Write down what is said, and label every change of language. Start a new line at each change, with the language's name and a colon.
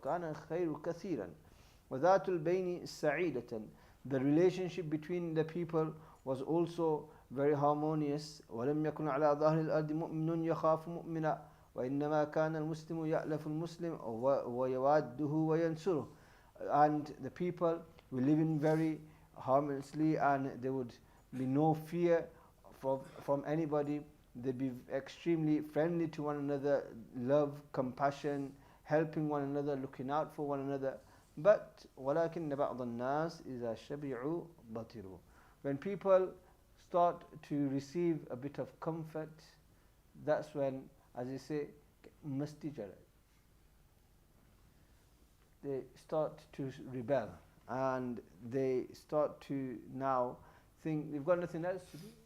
Arabic: كان خير كثيرا وذات البين سعيدة.
English: The relationship between the people was also very harmonious.
Arabic: ولم يكن على ظهر الأرض مؤمن يخاف مؤمنا وإنما كان المسلم يألف المسلم ويواده وينصره.
English: And the people were living very harmoniously, and there would be no fear from anybody. They'd be extremely friendly to one another, love, compassion, helping one another, looking out for one another. But
Arabic: ولكن بعض الناس إذا شبعوا بطروا.
English: When people start to receive a bit of comfort, that's when, as you say,
Urdu: masti jara.
English: They start to rebel, and they start to now think they've got nothing else to do.